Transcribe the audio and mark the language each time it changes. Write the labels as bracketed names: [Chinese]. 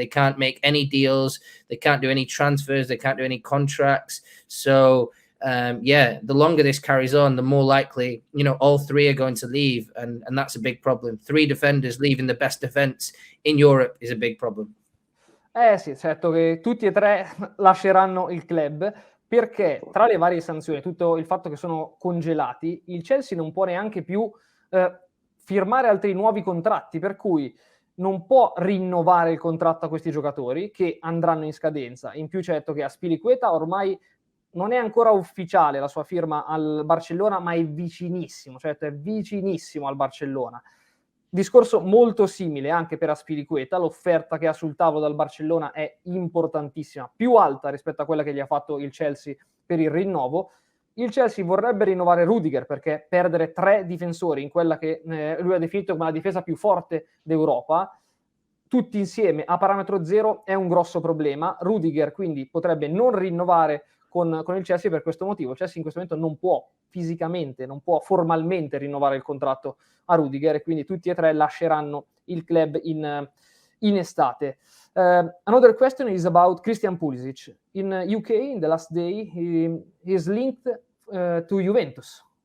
[English] They can't make any deals. They can't do any transfers. They can't do any contracts. So, the longer this carries on, the more likely, all three are going to leave. And that's a big problem. 3 defenders leaving the best defense in Europe is a big problem. [Italian] Sì, certo che tutti e 3 lasceranno il club, perché tra le varie sanzioni, tutto il fatto che sono congelati, il Chelsea non può neanche più firmare altri nuovi contratti, per cui non può rinnovare il contratto a questi giocatori che andranno in scadenza. In più, certo che Azpilicueta ormai non è ancora ufficiale la sua firma al Barcellona, ma è vicinissimo, certo è vicinissimo al Barcellona. Discorso molto simile anche per Azpilicueta. L'offerta che ha sul tavolo dal Barcellona è importantissima, più alta rispetto a quella che gli ha fatto il Chelsea per il rinnovo. Il Chelsea vorrebbe rinnovare Rudiger, perché perdere 3 difensori in quella che lui ha definito come la difesa più forte d'Europa, tutti insieme a parametro zero, è un grosso problema. Rudiger quindi potrebbe non rinnovare con il Chelsea per questo motivo. Il Chelsea in questo momento non può fisicamente, non può formalmente rinnovare il contratto a Rudiger, e quindi tutti e 3 lasceranno il club in estate. [English] Another question is about Christian Pulisic. In UK, in the last day, he is linked to Juventus.